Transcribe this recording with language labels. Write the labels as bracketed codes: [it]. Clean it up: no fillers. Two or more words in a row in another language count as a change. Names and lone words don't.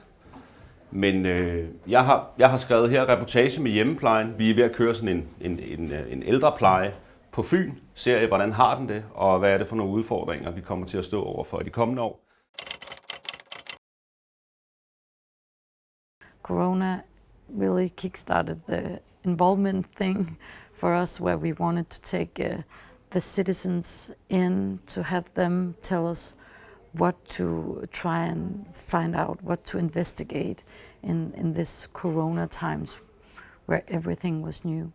[da] Men jeg har skrevet her reportage med hjemmeplejen. Vi er ved at køre sådan en ældrepleje på Fyn. Serie, hvordan har den det, og hvad er det for nogle udfordringer, vi kommer til at stå overfor i de kommende år. [en] Corona really kickstarted the involvement thing for us, where we wanted to take the citizens in, to have them tell us what to try and find out, what to investigate in this Corona times where everything was new.